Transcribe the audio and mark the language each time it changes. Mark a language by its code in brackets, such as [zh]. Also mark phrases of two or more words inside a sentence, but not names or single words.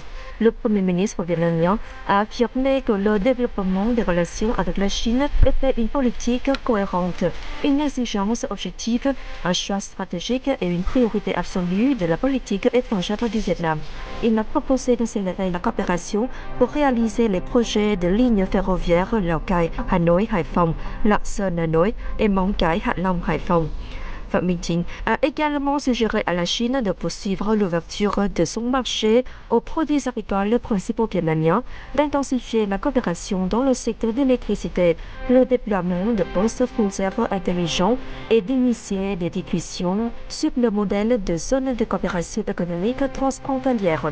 [fr] Le Premier ministre vietnamien a affirmé que le développement des relations avec la Chine était une politique cohérente, une exigence objective, un choix stratégique et une priorité absolue de la politique étrangère du Vietnam. Il a proposé d'accélérer la coopération pour réaliser les projets de lignes ferroviaires Lào Cai, Hà Nội, Hải Phòng, Lạng Sơn, Hà Nội et Móng Cái, Hạ Long, Hải Phòng. Phạm Minh Chính a également suggéré à la Chine de poursuivre l'ouverture de son marché aux produits agricoles principaux vietnamiens, d'intensifier la coopération dans le secteur de l'électricité, le déploiement de postes frontières intelligents et d'initier des discussions sur le modèle de zone de coopération économique transfrontalière.